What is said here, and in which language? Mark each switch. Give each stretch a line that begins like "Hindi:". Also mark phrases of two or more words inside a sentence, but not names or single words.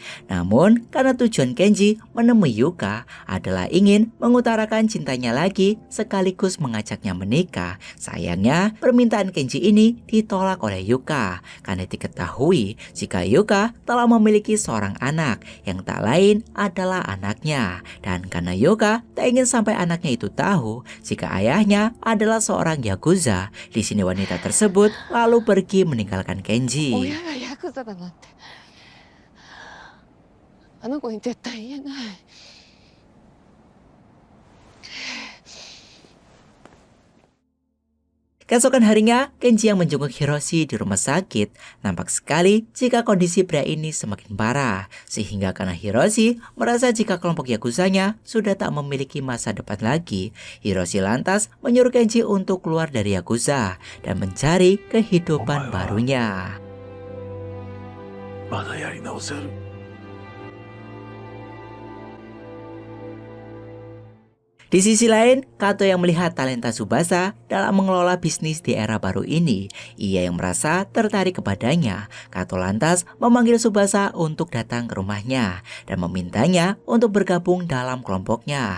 Indonesian: Namun karena tujuan Kenji menemui Yuka adalah ingin mengutarakan cintanya lagi sekaligus mengajaknya menikah, sayangnya permintaan Kenji ini ditolak oleh Yuka karena diketahui jika Yuka telah memiliki seorang anak yang tak lain adalah anaknya. Dan karena Yuka tak ingin sampai anaknya itu tahu jika ayahnya adalah seorang Yakuza, di sini wanita tersebut lalu pergi meninggalkan Kenji.
Japanese: 親がヤクザだなんてあの子に絶対言えない。
Indonesian: Keesokan harinya, Kenji yang menjenguk Hiroshi di rumah sakit nampak sekali jika kondisi pria ini semakin parah. Sehingga karena Hiroshi merasa jika kelompok Yakuzanya sudah tak memiliki masa depan lagi, Hiroshi lantas menyuruh Kenji untuk keluar dari Yakuza dan mencari kehidupan barunya.
Japanese: まだやり直せる。
Indonesian: Di sisi lain, Kato yang melihat talenta Tsubasa dalam mengelola bisnis di era baru ini, ia yang merasa tertarik kepadanya. Kato lantas memanggil Tsubasa untuk datang ke rumahnya dan memintanya untuk bergabung dalam kelompoknya.